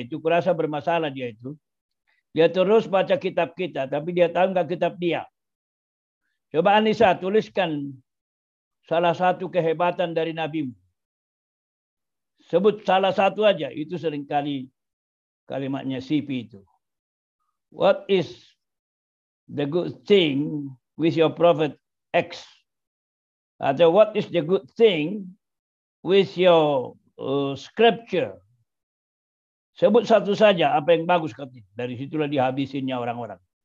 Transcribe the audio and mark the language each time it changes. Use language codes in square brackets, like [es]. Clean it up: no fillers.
[id] Itu kurasa bermasalah dia itu. Dia terus baca kitab kita, tapi dia tahu nggak kitab dia. Coba Anissa tuliskan salah satu kehebatan dari nabimu. Sebut salah satu aja. Itu seringkali kalimatnya CP itu. [en] What is the good thing with your prophet X? [id] Atau [en] what is the good thing with your scripture? [id] Sebut satu saja apa yang bagus katanya. Dari situlah dihabisinnya orang-orang.